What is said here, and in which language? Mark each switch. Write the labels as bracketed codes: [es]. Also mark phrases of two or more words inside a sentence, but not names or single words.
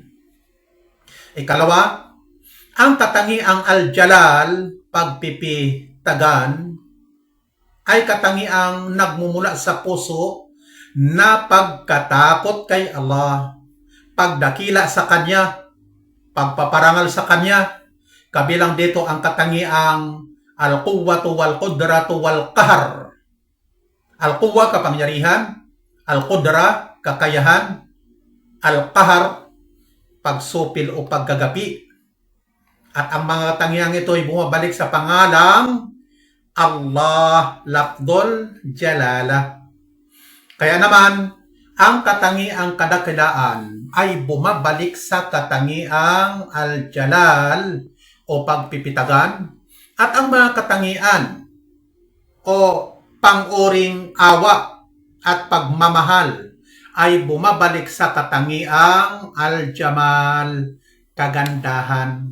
[tl] Ikalawa, ang katangiang al-jalal, pagpipitagan, ay katangiang nagmumula sa puso na pagkatakot kay Allah, pagdakila sa Kanya, pagpaparangal sa Kanya. Kabilang dito ang katangiang [ar] القوة والقدرة والقهر. [tl] Al-quwwa, kapangyarihan. Al-qudra, kakayahan. Al-qahar, pagsupil o paggagapi. At ang mga katangiang ito ay bumabalik sa pangalang Allah, [ar] لفظ الجلالة. [tl] Kaya naman, ang katangiang kadakilaan ay bumabalik sa katangiang al-jalal o pagpipitagan, at ang mga katangian o panguring awa at pagmamahal ay bumabalik sa katangiang al-jamal, kagandahan.